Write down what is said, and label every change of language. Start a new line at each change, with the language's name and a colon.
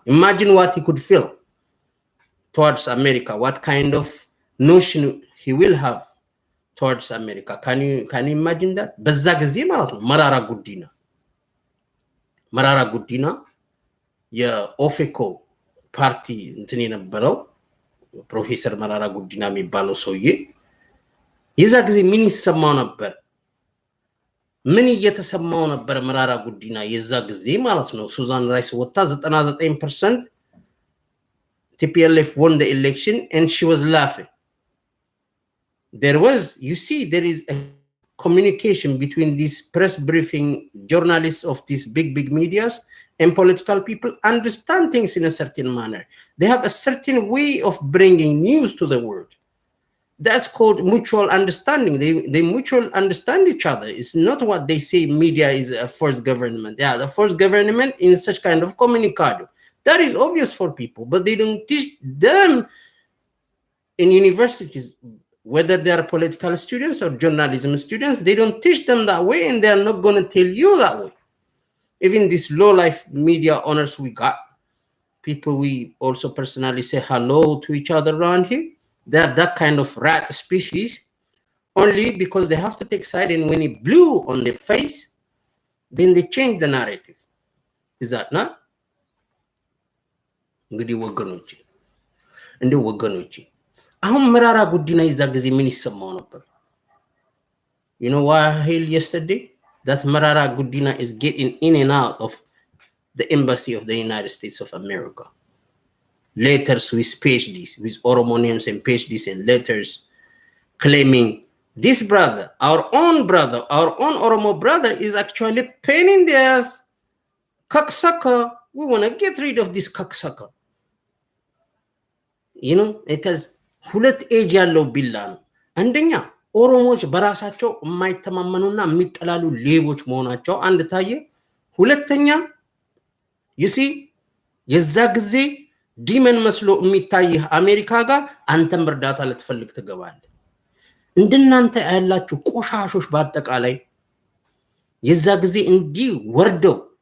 English: Imagine what he could feel towards America, what kind of notion he will have towards America. Can you imagine that?
Amharic: በዛ ጊዜ ማለት ነው መራራ ጉዲና የኦፌኮ ፓርቲ እንትን የነበረው ፕሮፌሰር መራራ ጉዲና የሚባለው ሰውዬ የዛ ጊዜ ምን ይሰማው ነበር? ምን እየተሰማው ነበር? መራራ ጉዲና የዛ ጊዜ ማለት ነው ሱዛን ራይስ ወጣ
English: 99% TPLF won the election and she was laughing. There is a communication between these press briefing journalists of these big medias and political people understand things in a certain manner. They have a certain way of bringing news to the world. That's called mutual understanding. They mutually understand each other. It's not what they say media is a forced government. Yeah, the forced government in such kind of comunicado. That is obvious for people, but they don't teach them in universities, whether they are political students or journalism students. They don't teach them that way, and they are not going to tell you that way. Even these low-life media owners we got, people we also personally say hello to each other around here, they're that kind of rat species only because they have to take side, and when it blew on their face, then they change the narrative. Is that not?
Amharic: እንግዲህ ወገኖቼ እንደው ወገኖቼ አሁን መራራ ጉዲና ይዛ ጊዜ ምን ይሰማው ነበር?
English: You know why I hailed yesterday? That Marara Gudina is getting in and out of the embassy of the United States of America. Letters with PhDs, with Oromo names and PhDs and letters claiming this brother, our own Oromo brother, is actually pain in the ass. Cocksucker. We want to get rid of this cocksucker. You know, it has
Amharic: ሁለት ኤጅ ያለው ቢላ ነው። አንደኛ ኦሮሞዎች በራሳቸው የማይተማመኑና የሚጠላሉ ሌቦች መሆናቸው አንድ ታየ። ሁለተኛ
English: you see
Amharic: የዛ ጊዜ ዲመን መስሎ የሚታይህ አሜሪካ ጋር አንተም እርዳታ ልትፈልግ ትገባለህ። እንደናንተ ያላችሁ ቆሻሾች በአጠቃላይ የዛ ጊዜ እንዲህ ወርደው